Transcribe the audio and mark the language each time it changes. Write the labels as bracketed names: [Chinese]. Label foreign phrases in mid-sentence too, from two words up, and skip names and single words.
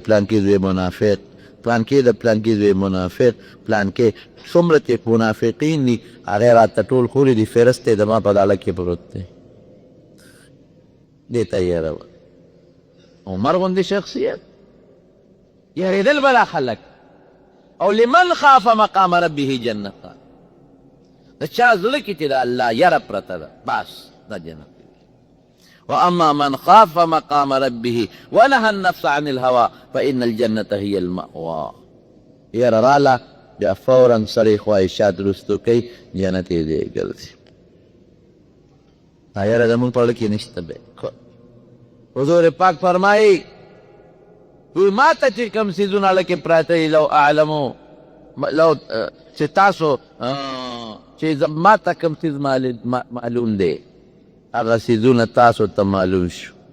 [Pashto] پلانکې زوی منافق پلانکې د پلانکې زوی منافق پلانکې څومره چې منافقین دي هغې راته ټول ښولي دي فهرست یې زما په ډاله کې پروت دی دې ته یېره وه عمر غوندې شخصیت یېرېدل به دا خلک او [Arabic] لمن خاف مقام ربه جنتان [Pashto] د چا زړه کې چې د الله یره پرته ده بس دا جنت [Arabic] واما من خاف مقام ربه ونهى النفس عن الهوى فان الجنه هي المأوى [Pashto] یره راله بیا فورا سړی خواهشات رستو کوي جنت یې دی ګرځي دا یره زمونږ په زړه کې نشته بی حضور پاک فرمایي وی ما ته چې کوم څیزونه لکې پراته دي [Arabic] لو اعلمو [Pashto] لو چې تاسو چې ما ته کوم څیز معلوم دی هغه څیزونه تاسو ته معلوم شو